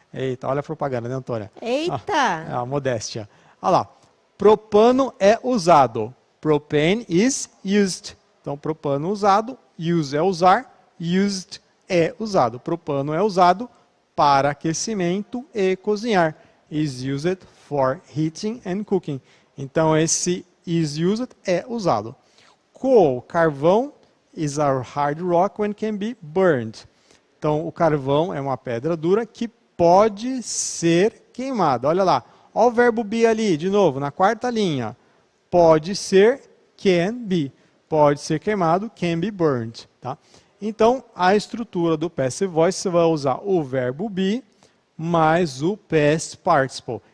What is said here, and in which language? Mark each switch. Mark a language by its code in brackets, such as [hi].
[pt] Eita, olha a propaganda, né, Antônia? Eita! A modéstia. Olha lá. Propano é usado. [en] Propane is used. [pt] Então, propano usado, use é usar, used é usado. Propano é usado para aquecimento e cozinhar. [en] Is used for heating and cooking. [pt] Então, esse is used é usado. [en] Coal, carvão, is a hard rock when can be burned. [pt] Então, o carvão é uma pedra dura que pode ser queimada. Olha lá. Olha o verbo be ali, de novo, na quarta linha. Pode ser, can be. Pode ser queimado, [en] can be burned. [pt] Tá? Então, a estrutura do passive voice, você vai usar o verbo be mais o past participle.